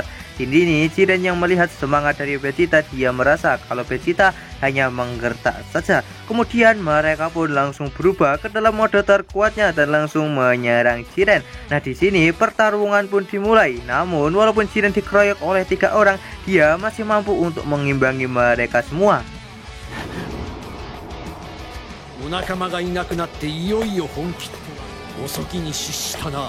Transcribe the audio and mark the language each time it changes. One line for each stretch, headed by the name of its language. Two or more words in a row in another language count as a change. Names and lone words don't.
Indonesian: Ini Jiren yang melihat semangat dari Vegeta, dia merasa kalau Vegeta hanya menggertak saja. Kemudian mereka pun langsung berubah ke dalam mode terkuatnya dan langsung menyerang Jiren. Nah, di sini pertarungan pun dimulai. Namun walaupun Jiren dikeroyok oleh 3 orang, dia masih mampu untuk mengimbangi mereka semua.
Japanese: お仲間がいなくなっていよいよ本気とは遅きに失したな。